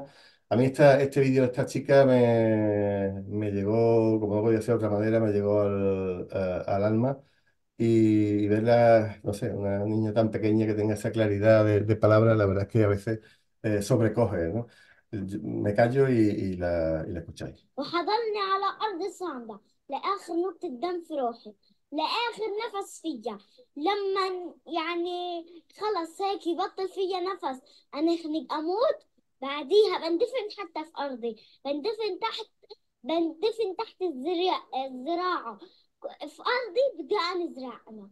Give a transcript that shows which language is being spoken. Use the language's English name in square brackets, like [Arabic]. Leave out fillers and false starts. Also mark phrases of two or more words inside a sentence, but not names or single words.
[Spanish] A mí este vídeo de esta chica me llegó, como no podía ser de otra manera, me llegó al alma. Y verla, no sé, una niña tan pequeña que tenga esa claridad de palabras, la verdad es que a veces sobrecoge, ¿no? Me callo y la escucháis. [Arabic] وحضني على أرض صعبة لآخر نقطة دم في روحي لآخر نفس فيا لما يعني خلص هيك يبطل فيا نفس أنا خنق أموت بعديها بندفن حتى في أرضي بندفن تحت بندفن تحت الزراعة في أرضي بدي أنا أزرع أنا